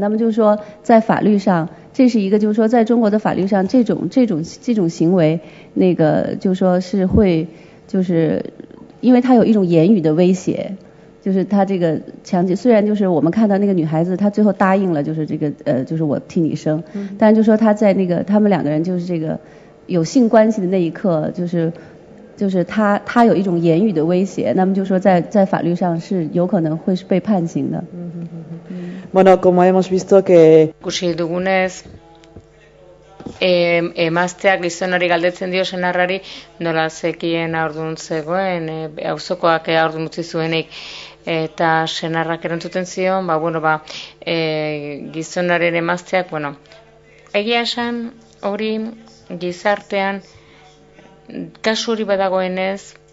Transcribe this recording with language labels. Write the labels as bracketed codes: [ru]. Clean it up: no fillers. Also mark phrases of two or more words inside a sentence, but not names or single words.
[zh] 那么就是说在法律上，这是一个就是说在中国的法律上这种行为，那个就是说是会就是因为他有一种言语的威胁，就是他这个强奸，虽然就是我们看到那个女孩子她最后答应了，就是这个就是我替你生，但就是说他在那个他们两个人就是这个有性关系的那一刻，就是他有一种言语的威胁，那么就说在法律上是有可能会是被判刑的。 [es] Bueno, como hemos visto que [eu] ikusi dugunez, emazteak gizonari galdetzen dio senarrari nola zekien aurdun zegoen, auzokoak aurdun utzi zuenik, eta senarrak erantzuten zion, gizonaren emazteak, egia esan hori gizartean kasu hori badagoenez,